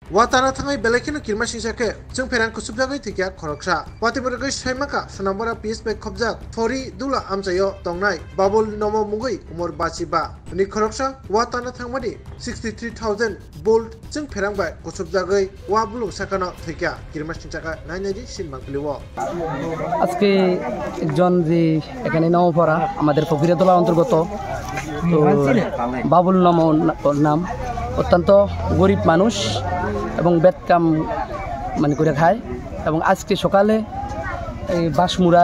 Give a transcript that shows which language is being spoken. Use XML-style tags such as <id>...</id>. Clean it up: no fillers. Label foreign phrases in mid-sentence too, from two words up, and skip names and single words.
<trp>Watara thangai belekino kirma singsake jeng perang kusubjagai tikya khoroksa patiburagai saimaka sonambara PSP khobjak thori dula amchayo tongnai babul nomo mungui umor bachiba ni khoroksa watana thangmani 63000 volt jeng perang bai kusubjagai wabulu sakano tikya kirma singsaka nainaji sinbang piliwo</trp> <bn>আজকে একজন যে এখানে নাও পড়া আমাদের ফকিরতলা অন্তর্গত তো বাবুল নাম অত্যন্ত গরিব মানুষ এবং বেতকাম মানে করে খায় এবং আজকে সকালে এই বাঁশমুড়ায়</bn>